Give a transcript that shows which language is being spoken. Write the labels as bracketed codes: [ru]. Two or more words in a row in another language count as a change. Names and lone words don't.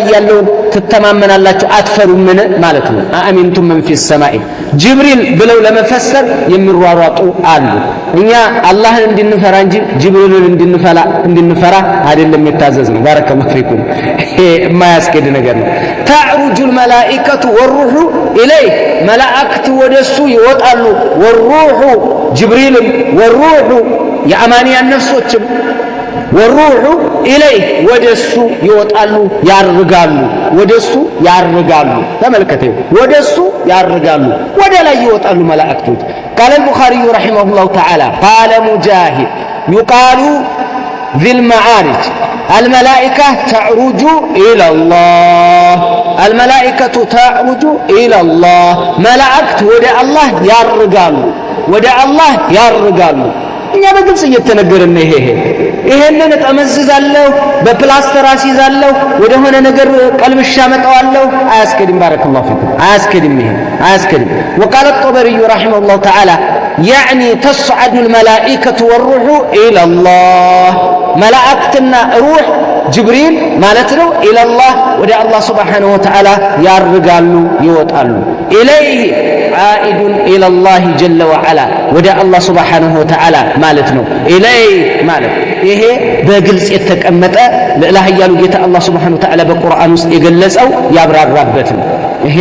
[am] ያለውን ትተማመናላችሁ አትፈሩምን ማለት ነው። [ar] أأمنتم من في السماء [am] ጅብሪል ብለው ለመፈሰር የሚሯሯጡ አሉ። እኛ አላህን እንድንፈራ እንጂ ጅብሪልን እንድንፈራ አይደለም የታዘዝ ነው። [ar] بارك الله فيكم። [am] ይሄ የማያስኬድ ነገር ነው። [ar] تعرج الملائكة والروح إليه [am] መላእክት ወደሱ ይወጣሉ። ወሩሑ ጅብሪልም ወሩሑ የአማንያን ነፍሶችም [ar] والروح إليه [am] ወደሱ ይወጣሉ ያርጋሉ። ተመልከተው ወደሱ ያርጋሉ ወደ ላይ ይወጣሉ መላእክቶች። [ar] قال البخاري رحمه الله تعالى قال مجاهد يقال ذي المعارج الملائكة تعرج إلى الله ملائكة [am] ወደ አላህ ያርጋሉ። እኛ በግልጽ እየተነገረን ነው። ይሄንን እጠመዝዛለሁ በፕላስተር አስይዛለሁ ወደ ሆነ ነገር ቀልምሻ መጣዋለሁ አያስከድም። [ar] بارك الله فيكم [am] አያስከድም። [ar] وقال الطبري رحمه الله تعالى يعني تصعد الملائكة والروح إلى الله ملائكتنا روح [am] ጅብሪል ማለት ነው ኢለላህ ወደ አላህ [ar] سبحانه وتعالى [am] ያርጋሉ ይወጣሉ። [ar] إليه عائد إلى الله جل وعلا [am] ወደ አላህ [ar] سبحانه وتعالى [am] ማለት ነው። ኢለይህ ማለት ይሄ በግልጽ የተቀመጠ ልዕለ ኃያሉ ጌታ አላህ [ar] سبحانه وتعالى [am] በቁርአን ውስጥ የገለጸው ያብራራበት ነው። ይሄ